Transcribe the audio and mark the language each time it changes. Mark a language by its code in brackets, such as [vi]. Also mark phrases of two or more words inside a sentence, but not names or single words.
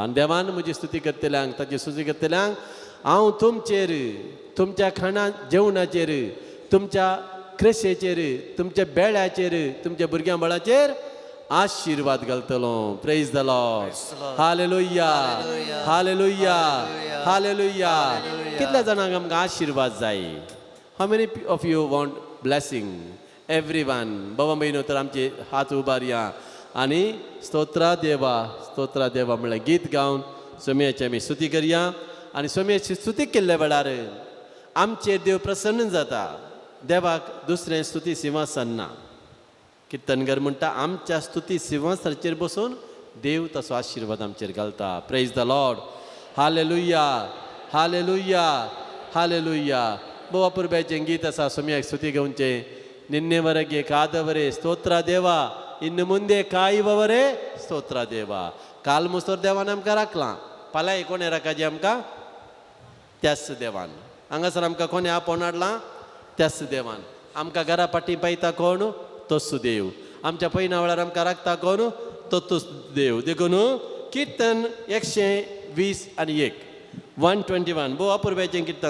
[kok] आनी देवान म्हजी स्तुती करतल्यांक, ताची स्तुती करतल्यांक हांव तुमचेर, तुमच्या खाणा जेवणाचेर, तुमच्या क्रेशेचेर, तुमच्या बेळ्याचेर, तुमच्या भुरग्यां बाळाचेर आशीर्वाद घालतलो. [en] Praise the Lord. Hallelujah. Hallelujah. Hallelujah. [kok] कितल्या जाणांक आमकां आशीर्वाद जाय? [en] How many of you want blessing? Everyone. [kok] बाबा बहिणो तर आमचे हात उबारया आनी स्तोत्रा देवा, स्तोत्रा देवा म्हणल्यार गीत गावन सोमयाची आमी स्तुती करया. आनी सोमयाची स्तुती केल्ल्या वेळार आमचेर देव प्रसन्न जाता. देवाक दुसरें स्तुती सिंहासन ना. किर्तनगर म्हणटा आमच्या स्तुती सिंहासनाचेर बसून देव तसो आशीर्वाद आमचेर घालता. [en] Praise the Lord. Hallelujah. Hallelujah. Hallelujah. [kok] बोवा पुरब्याचें गीत आसा सोमयाक स्तुती घेवचें. [kn] निन्नेवರೆಗೆ ಕಾದವರೇ ಸ್ತೋತ್ರ ದೇವ, ಇನ್ನು ಮುಂದೆ ಕಾಯುವವರೇ ಸ್ತೋತ್ರ ದೇವ. [kok] काल मुसोर देवान आमकां राखलां, फाल्यां कोणें राखाचें आमकां? त्याच देवान. हांगासर आमकां कोणें आपोवन हाडलां? त्याच देवान. आमकां घरा फाटीं पायता कोण? तोच देव. आमच्या पैना वेळार आमकां राखता कोण? तोच देव. देखून किर्तन 120 आनी 121 भोव अपुरब्याचें किर्तन.